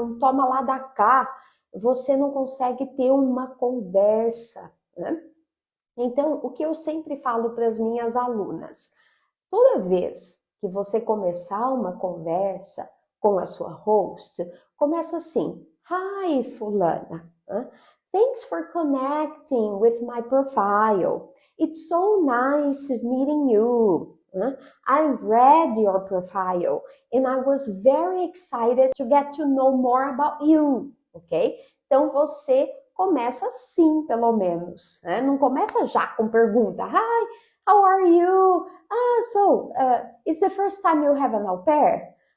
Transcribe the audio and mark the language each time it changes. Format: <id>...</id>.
<pt>Um toma lá da cá. Você não consegue ter uma conversa, né? Então, o que eu sempre falo para as minhas alunas, toda vez que você começar uma conversa com a sua host, começa assim: Hi, fulana.</pt> <en>Thanks for connecting with my profile. It's so nice meeting you. I read your profile and I was very excited to get to know more about you, ok?</en> <pt>Então você começa assim, pelo menos, né? Não começa já com pergunta.</pt> <en>Hi, how are you? It's the first time you have an au pair?</en>